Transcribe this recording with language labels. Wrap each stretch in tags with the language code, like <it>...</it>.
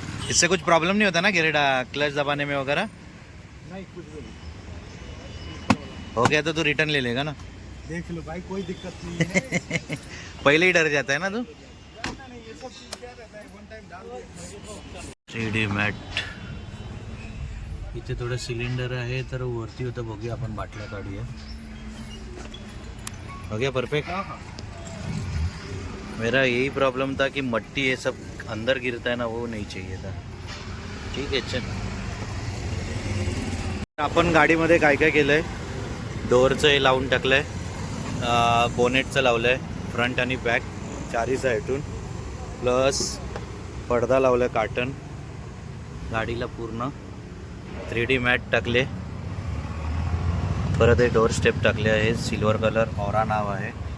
<hi>इससे कुछ प्रॉब्लम नहीं होता ना गिरेडा क्लच दबाने में वगैरह? नहीं, कुछ भी नहीं. हो गया तो तू रिटर्न ले लेगा ना. देख लो भाई, कोई दिक्कत नहीं है. पहले ही डर जाता है ना तू. नहीं, ये सब चीज क्या रहता है, वन टाइम डाल दिया. 3D mat.</hi> <mr>इथे थोडं सिलेंडर आहे, तर वरती होतं. बघूया आपण बाटल्या काढूया.</mr> <hi>हो गया परफेक्ट. मेरा यही प्रॉब्लम था कि मट्टी ये सब अंदर गिरता है ना, वो नहीं चाहिए था.</hi> <mr>ठीक आहे चल. आपण गाडीमध्ये काय काय केलंय, डोअरचं हे लावून टाकलंय, बोनेटचं लावलंय, फ्रंट आणि बॅक चारी साईडून, प्लस पडदा लावलाय कार्टन, गाडीला पूर्ण 3D मॅट टाकले, परत हे डोअर स्टेप टाकले आहे, सिल्वर कलर, ऑरा नाव आहे.</mr>